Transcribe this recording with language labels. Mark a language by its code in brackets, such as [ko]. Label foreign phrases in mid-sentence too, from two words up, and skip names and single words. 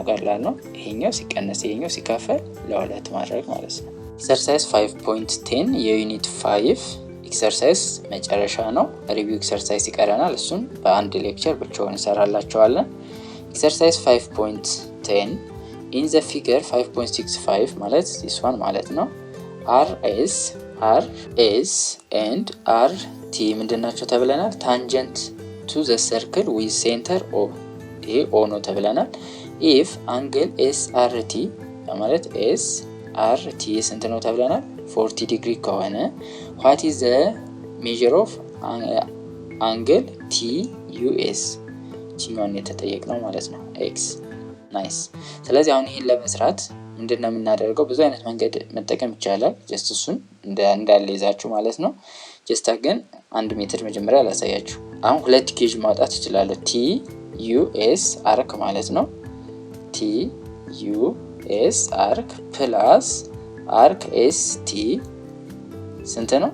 [am] ቀላል ነው። ይሄኛው ሲቀነስ ይሄኛው ሲካፈል ለ2 ማድረግ ማለት ነው። ኤክሰርሳይዝ 5.10 የዩኒት 5 ኤክሰርሳይዝ መጨረሻ ነው። [en] review exercise [am] ይቀረናል። እሱን በአንድ ሌክቸር ብቻውን እንሰራላችኋለን። [en] exercise 5.10 in the figure 5.65 [am] ማለት [en] this one [am] ማለት ነው [en] RS and RT [am] ምንድናቸው ተብለናል? [en] tangent to the circle with center O [am] ይሄ ኦ ነው ተብለናል። [en] if angle SRT [am] ማለት SRT ስንት ነው ተብለናል? 40 ዲግሪ ከሆነ [en] what is the measure of angle TUS [am] ቺኛውን የተጠየቅነው ማለት ነው x ናይስ። ስለዚህ አሁን ይሄን ለመስራት ምንድነው የምናደርገው? ብዙ አይነት መንገድ መጠቀም ይቻላል። ጀስት እሱን እንዳለ ይዛችሁ ማለት ነው። ጀስት ግን 1 ሜትር መጀመሪያ ላሳያችሁ። አሁን 2 ጌጅ ማውጣት ይችላል። [en] TUS arc [am] ማለት ነው። [en] TUS arc plus arc ST [am] ስንት ነው?